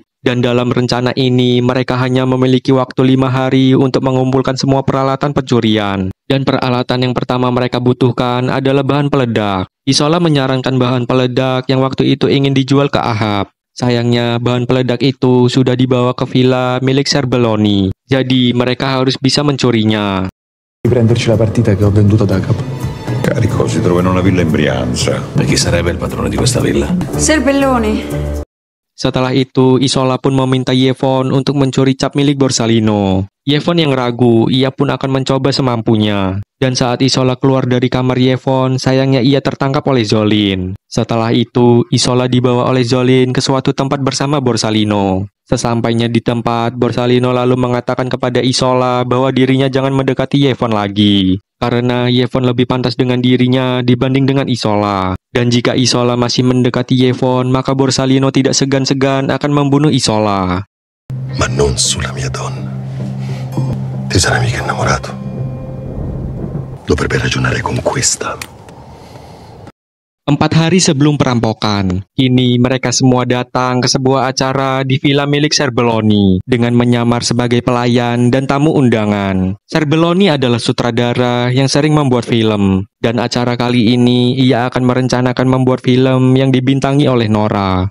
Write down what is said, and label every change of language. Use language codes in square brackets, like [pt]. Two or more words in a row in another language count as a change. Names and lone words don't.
[id] Dan dalam rencana ini, mereka hanya memiliki waktu 5 hari untuk mengumpulkan semua peralatan pencurian. Dan peralatan yang pertama mereka butuhkan adalah bahan peledak. Isola menyarankan bahan peledak yang waktu itu ingin dijual ke Ahab. Sayangnya bahan peledak itu sudah dibawa ke villa milik Serbelloni, jadi mereka harus bisa mencurinya. [it] Riprenderci la partita che ho venduto ad Agap. Carico si trova in una villa in Brianza. E chi sarebbe il padrone di questa villa? Serbelloni. [id] Setelah itu, Isola pun meminta Yevon untuk mencuri cap milik Borsalino. Yevon yang ragu, ia pun akan mencoba semampunya. Dan saat Isola keluar dari kamar Yevon, sayangnya ia tertangkap oleh Zolin. Setelah itu, Isola dibawa oleh Zolin ke suatu tempat bersama Borsalino. Sesampainya di tempat, Borsalino lalu mengatakan kepada Isola bahwa dirinya jangan mendekati Yevon lagi. Karena Yevon lebih pantas dengan dirinya dibanding dengan Isola. Dan jika Isola masih mendekati Yevon, maka Borsalino tidak segan-segan akan membunuh Isola. [it] Ma non sulla mia donna. Ti sarai mica innamorato. Dovrebbe ragionare con questa. [id] 4 hari sebelum perampokan, kini mereka semua datang ke sebuah acara di villa milik Serbelloni dengan menyamar sebagai pelayan dan tamu undangan. Serbelloni adalah sutradara yang sering membuat film, dan acara kali ini ia akan merencanakan membuat film yang dibintangi oleh Nora.